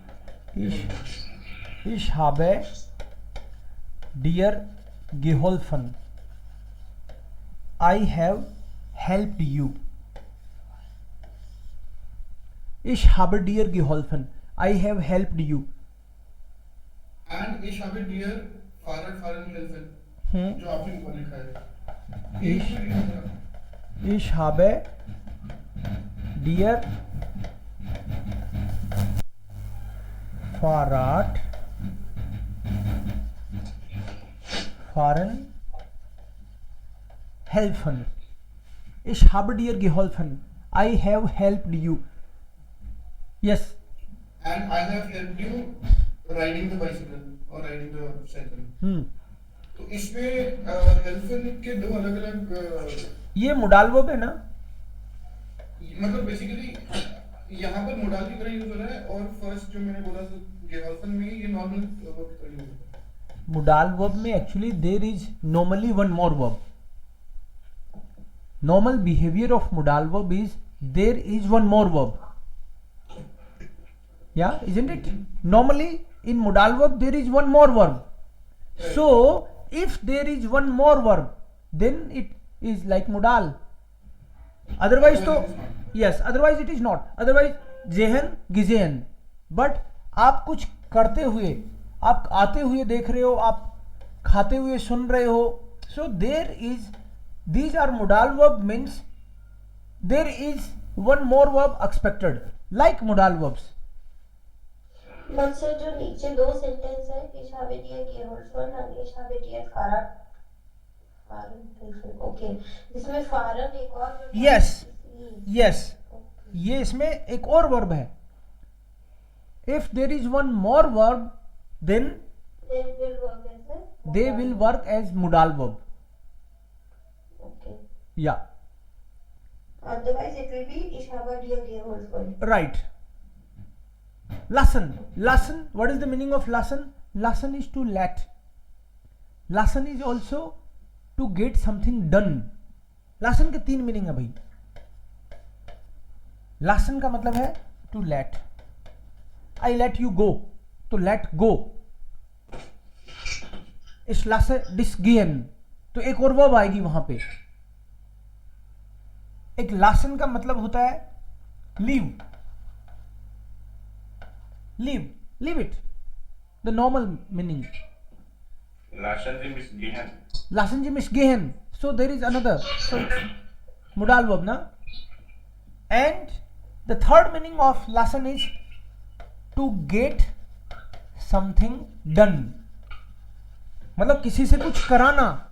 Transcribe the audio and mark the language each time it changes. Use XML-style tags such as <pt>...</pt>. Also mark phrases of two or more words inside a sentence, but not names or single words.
<de>Ich habe dir geholfen.</de> <en>I have helped you.</en> <de>Ich habe dir geholfen.</de> <en>I have helped you.</en> <de>And ich habe dir fahren helfen.</de> <hi>जो आपने ऊपर लिखा है।</hi> <de>Ich habe dir fahren helfen. Ich habe dir geholfen.</de> <en>I have helped you. Yes. And I have helped you riding the bicycle or riding the cycle.</en> <hi>तो इसमें helfen के दो अलग-अलग ये</hi> <en>modal verb</en> <hi>है ना, मतलब बेसिकली यहाँ पर मोडाल की तरह यूज हो रहा है, और फर्स्ट जो मैंने बोला गेहल्फन में ये</hi> <en>normal verb</en> <hi>की तरह यूज होता है।</hi> <en>modal verb में actually there is normally one more verb। normal behaviour of modal verb is there is one more verb, या isn't it? normally in modal verb there is one more verb, so if there is one more verb then it is like modal, otherwise तो yes, otherwise it is not, otherwise जेहन गिजेन।</en> <hi>बट आप कुछ करते हुए, आप आते हुए देख रहे हो, आप खाते हुए सुन रहे हो,</hi> <en>so there is, these are modal verb, means there is one more verb expected like modal verbs.</en> <hi>बट सर जो नीचे दो सेंटेंस है,</hi> <de>ich habe dir geholfen और ich habe dir fahren</de> <hi>ओके, इसमें फारन एक और यस, ये इसमें एक और वर्ब है।</hi> <en>if there is one more verb then they will work as modal verb.</en> <hi>या</hi> <en>otherwise it will be</en> <de>ich habe dir geholfen.</de> <en>राइट। lassen, what is the meaning of lassen? Lassen is to let. Lassen is also to get something done.</en> <hi>लासन के 3 मीनिंग है भाई। लासन का मतलब है</hi> <en>to let, I let you go,</en> <hi>तो</hi> <en>let go.</en> <hi>इस लासन डिसगियन, तो एक और वर्ब आएगी वहां पे। एक लासन का मतलब होता है</hi> <en>leave, leave it, the normal meaning.</en> <de>Lassen Sie mich gehen.</de> <en>So there is another. So modal verb, na? And the third meaning of lassen is to get something done,</en> <hi>मतलब किसी से कुछ कराना.</hi>